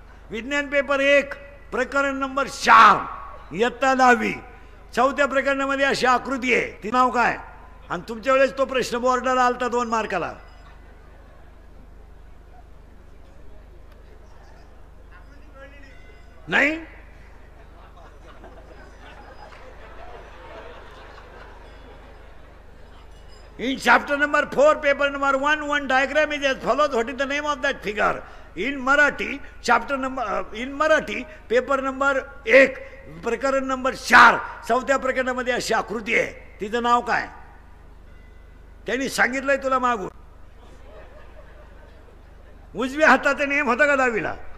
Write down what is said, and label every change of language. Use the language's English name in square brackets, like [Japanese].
[Marathi] विज्ञान पेपर 1 प्रकरण नंबर 4 इयत्ता 10वी. 4थ्या प्रकरणामध्ये अशी आकृती आहे. ती नाव काय? आणि तुमच्या वेळेस तो प्रश्न बोर्डाला आलता 2 मार्काला. नाही? [English] In chapter number 4, paper number 1, one diagram is as follows. What is the name of that figure? In Marathi chapter number in Marathi [Marathi] paper number 1 प्रकरण नंबर 4 चौथ्या प्रकरणामध्ये अशी आकृती आहे. तिचं नाव काय? त्यांनी सांगितलंय तुला मागून. उजव्या हाताचा नेम होता का दहावीला?